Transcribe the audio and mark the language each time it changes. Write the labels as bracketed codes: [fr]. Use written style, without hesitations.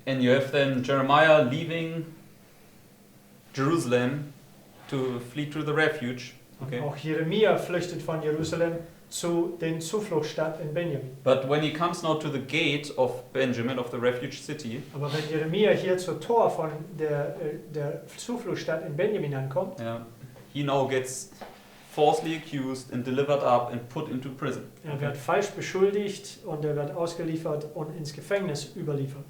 [en] And you have then Jeremiah leaving Jerusalem to flee to the refuge. Okay. [de] Und auch Jeremia flüchtet von Jerusalem zu den Zufluchtsstadt in Benjamin. [en] But when he comes now to the gate of Benjamin, of the refuge city, [de] Aber wenn Jeremia hier zur Tor von der Zufluchtsstadt in Benjamin ankommt, [en] he now gets falsely accused and delivered up and put into prison. [de] er wird falsch beschuldigt und er wird ausgeliefert und ins Gefängnis überliefert.